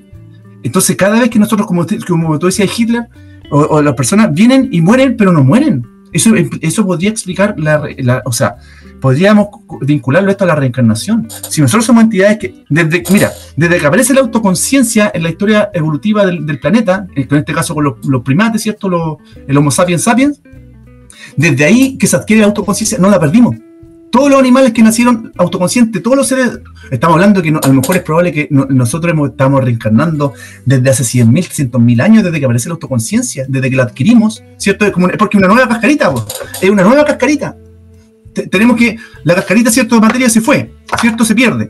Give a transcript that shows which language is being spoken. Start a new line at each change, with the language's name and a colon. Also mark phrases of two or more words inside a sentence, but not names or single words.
Spanish: Entonces, cada vez que nosotros, como tú decías, Hitler, o las personas vienen y mueren, pero no mueren. Eso podría explicar o sea, podríamos vincularlo esto a la reencarnación. Si nosotros somos entidades que, desde que aparece la autoconciencia en la historia evolutiva del planeta, en este caso con los primates, ¿cierto? El Homo sapiens sapiens, desde ahí que se adquiere la autoconciencia, no la perdimos. Todos los animales que nacieron autoconscientes, todos los seres, estamos hablando que a lo mejor es probable que nosotros estamos reencarnando desde hace 100.000, 300.000 años, desde que aparece la autoconciencia, desde que la adquirimos, ¿cierto? Es porque una nueva cascarita, es una nueva cascarita. Tenemos que, la cascarita, ¿cierto?, de materia se fue, ¿cierto?, se pierde.